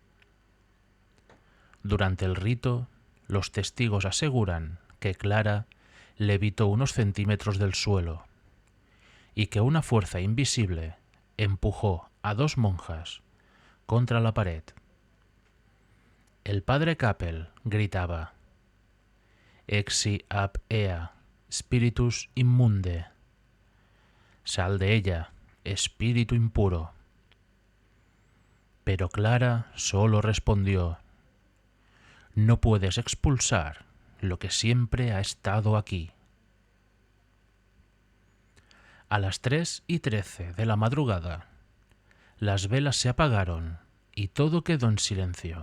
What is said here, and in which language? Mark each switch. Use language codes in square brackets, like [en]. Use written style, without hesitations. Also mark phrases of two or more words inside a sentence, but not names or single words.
[es] Durante el rito, los testigos aseguran que Clara levitó unos centímetros del suelo y que una fuerza invisible empujó a dos monjas contra la pared. El padre Kappel gritaba: [la] Exi ab ea, spiritus immunde. [es] Sal de ella, espíritu impuro. Pero Clara solo respondió: no puedes expulsar lo que siempre ha estado aquí. A las 3:13 de la madrugada, las velas se apagaron y todo quedó en silencio.